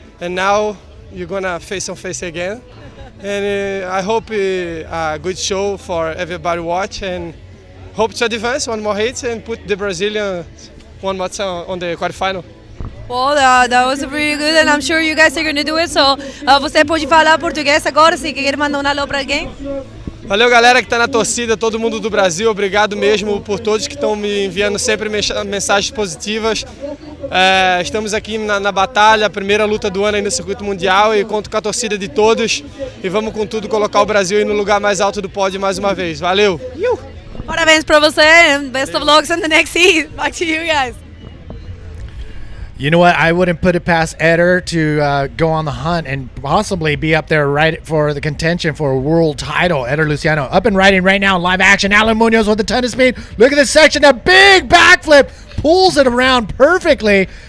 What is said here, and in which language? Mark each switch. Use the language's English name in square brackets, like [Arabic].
[English] And now you're gonna face on face again. And I hope a good show for everybody watch and hope to advance one more hit and put the Brazilian one more time on the quarterfinal. Well, that was really good, and I'm sure you guys are going to do it. [Portuguese] So, você pode falar português agora, se quer mandar um alô para alguém? Valeu, galera que está na torcida, todo mundo do Brasil, obrigado mesmo por todos que estão me enviando sempre mensagens positivas. Estamos aqui na batalha, a primeira luta do ano aí no circuito mundial e conto com a torcida de todos e vamos com tudo colocar o Brasil aí no lugar mais alto do pódio mais uma vez. Valeu! Parabéns para você [English] and best of luck in the next heat. Back to you guys. You know what? I wouldn't put it past Eder to go on the hunt and possibly be up there right for the contention for a world title. Eder Luciano up and riding right now, live action. Alan Munoz with a ton of speed. Look at this section, a big backflip. Pulls it around perfectly.